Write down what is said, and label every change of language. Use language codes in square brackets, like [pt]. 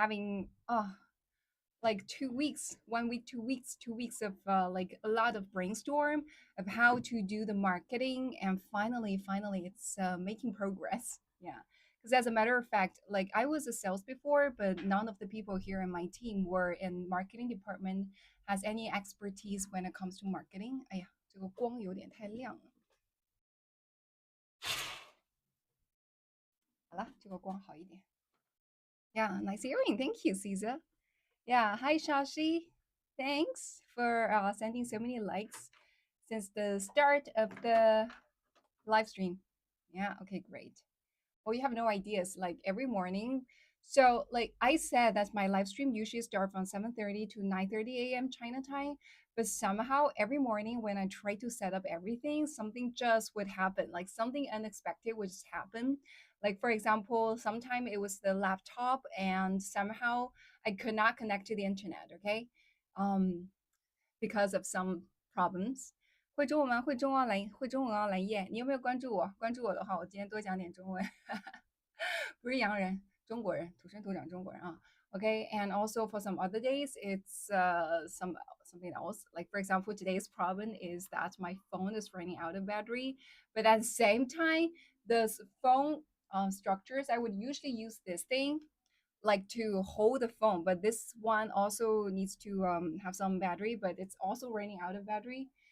[en] Having like 2 weeks, 1 week, 2 weeks, 2 weeks of like a lot of brainstorm of how to do the marketing, and finally, it's making progress. Yeah, because as a matter of fact, like I was a sales before, but none of the people here in my team were in marketing department has any expertise when it comes to marketing. [zh] 哎呀，这个光有点太亮了。好了，这个光好一点。 [en] Yeah, nice earring. Thank you, Caesar. Yeah, hi Shashi. Thanks for sending so many likes since the start of the live stream. Yeah, okay, great. Well, you have no ideas. Like every morning, so like I said, that's my live stream usually start from 7:30 to 9:30 a.m. China time. But somehow every morning when I try to set up everything, something just would happen. Like something unexpected would just happen. Like for example, sometime it was the laptop and somehow I could not connect to the internet. Okay, um, because of some problems. [zh] 会中文吗？会中文啊，蓝叶，你有没有关注我？关注我的话，我今天多讲点中文。不是洋人，中国人，土生土长中国人啊。 [en] Okay, and also for some other days, it's something else. Like for example, today's problem is that my phone is running out of battery, but at the same time, the phone structures I would usually use this thing like to hold the phone, but this one also needs to have some battery, but it's also running out of battery.